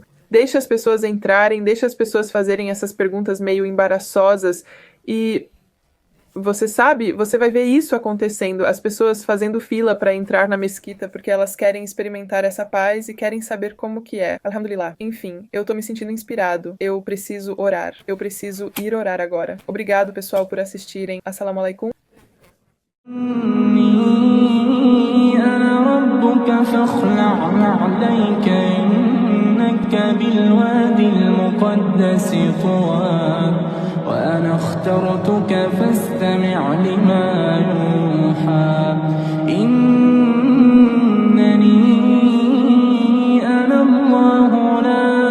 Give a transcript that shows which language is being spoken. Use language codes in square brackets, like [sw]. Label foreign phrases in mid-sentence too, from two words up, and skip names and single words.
[pt] Deixa as pessoas entrarem, deixa as pessoas fazerem essas perguntas meio embaraçosas e você sabe, você vai ver isso acontecendo, as pessoas fazendo fila para entrar na mesquita porque elas querem experimentar essa paz e querem saber como que é. Alhamdulillah. Enfim, eu tô me sentindo inspirado. Eu preciso orar. Eu preciso ir orar agora. Obrigado, pessoal, por assistirem. [ar] السلام عليكم. وأنا اخترتك فاستمع لما يوحى إنني أنا الله لا